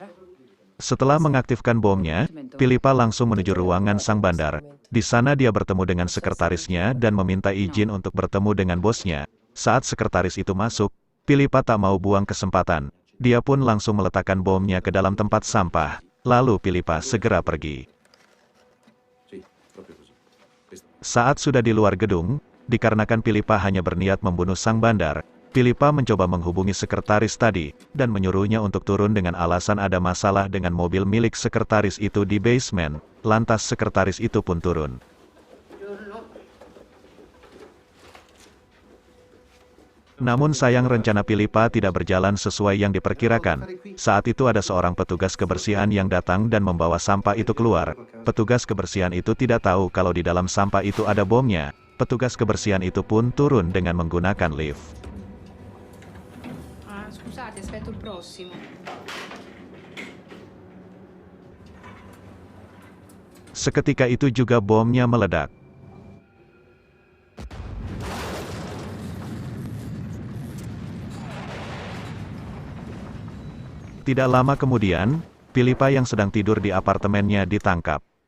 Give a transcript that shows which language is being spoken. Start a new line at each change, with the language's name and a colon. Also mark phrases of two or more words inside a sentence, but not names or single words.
Indonesian: Setelah mengaktifkan bomnya, Philippa langsung menuju ruangan sang bandar. Di sana dia bertemu dengan sekretarisnya dan meminta izin untuk bertemu dengan bosnya. Saat sekretaris itu masuk, Philippa tak mau buang kesempatan. Dia pun langsung meletakkan bomnya ke dalam tempat sampah. Lalu Philippa segera pergi.
Italian: Sì, proprio così.
Indonesian: Saat sudah di luar gedung, dikarenakan Philippa hanya berniat membunuh sang bandar, Philippa mencoba menghubungi sekretaris tadi, dan menyuruhnya untuk turun dengan alasan ada masalah dengan mobil milik sekretaris itu di basement. Lantas sekretaris itu pun turun. Namun sayang rencana Philippa tidak berjalan sesuai yang diperkirakan. Saat itu ada seorang petugas kebersihan yang datang dan membawa sampah itu keluar. Petugas kebersihan itu tidak tahu kalau di dalam sampah itu ada bomnya. Petugas kebersihan itu pun turun dengan menggunakan lift.
Italian: Ah, scusate, aspetto il prossimo.
Indonesian: Seketika itu juga bomnya meledak. Tidak lama kemudian, Philippa yang sedang tidur di apartemennya ditangkap.